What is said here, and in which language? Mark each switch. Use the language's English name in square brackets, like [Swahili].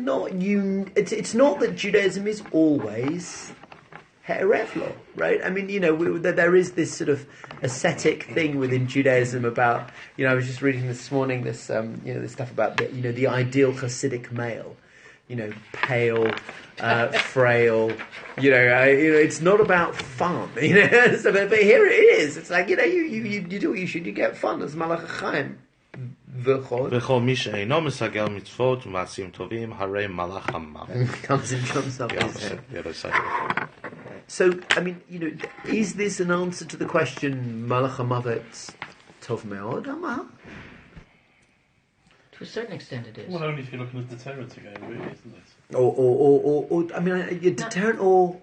[English] It's not that Judaism is always Erev law, right? I mean, there is this sort of ascetic thing within Judaism about, I was just reading this morning this stuff about the ideal Hasidic male, pale, frail, it's not about fun, but here it is. It's like, you do what you should, you get fun as Malach Chaim. [Hebrew] וכל מי שאינו מסגל מצוות ומעשים טובים, הרי מלאך המוות. [English] Comes and jumps up. Yeah, his head. the other side. So, I mean, is this an answer to the question, [Hebrew] Malach HaMavet Tov Me'od, Amar? [English] To a certain extent, it is. Well, only if you're looking at the deterrent again, really, isn't it? Or I mean, a deterrent or...